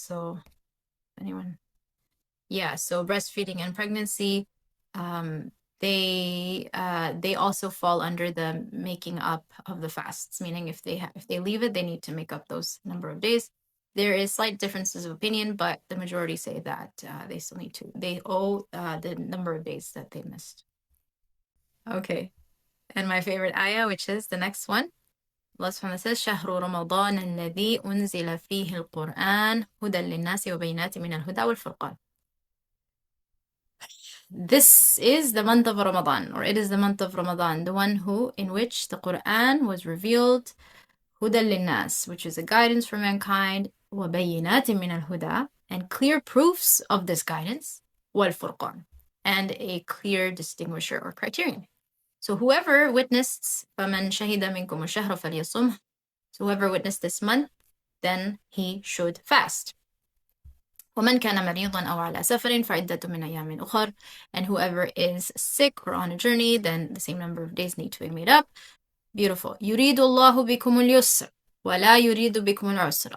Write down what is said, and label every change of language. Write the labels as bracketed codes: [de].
[en] So anyone? Yeah, so breastfeeding and pregnancy, they also fall under the making up of the fasts, meaning if they leave it, they need to make up those number of days. There is slight differences of opinion, but the majority say that they owe the number of days that they missed. Okay, and my favorite ayah, which is the next one. Allah subhanahu wa ta'ala says, [ar] شهر رمضان الذي أنزل فيه القرآن هدى للناس وبينات من الهدى والفرقان. [en] This is the month of Ramadan, or it is the month of Ramadan, the one in which the Quran was revealed, [ar] هدى للناس, [en] which is a guidance for mankind, [ar] وبينات من الهدى, [en] and clear proofs of this guidance, والفرقان, and a clear distinguisher or criterion. So whoever witnessed [ar] فَمَنْ شَهِدَ مِنْكُمُ الشَّهْرَ فَلْيَصُمْهُ. [en] So whoever witnessed this month, then he should fast. [ar] وَمَنْ كَانَ مَرِيضًا أَوْ عَلَى سَفَرٍ فَعِدَّةٌ مِنْ أَيَّامٍ أُخَرَ. [en] And whoever is sick or on a journey, then the same number of days need to be made up. Beautiful. [ar] يُرِيدُ اللَّهُ بِكُمُ الْيُسْرَ وَلَا يُرِيدُ بِكُمُ الْعُسْرَ.